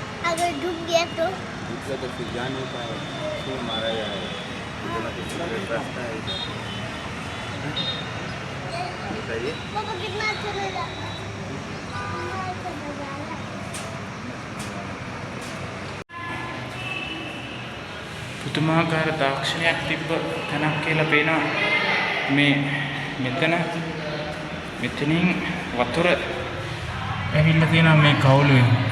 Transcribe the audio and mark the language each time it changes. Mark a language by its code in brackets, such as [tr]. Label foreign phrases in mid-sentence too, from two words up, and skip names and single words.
[hi] अगर डूब गया तो फिर जा नहीं पाएगा, फिर मारा जाएगा। इतना कुछ रास्ता है इधर। बताइए। पापा कितना अच्छा लगा। [si] පුදුමාකාර තාක්ෂණයක් තිබ්බ තැනක් කියලා පේනවා. මේ මෙතනින් වතුර ඇවිල්ලා තියෙනවා මේ කවුලෙන්.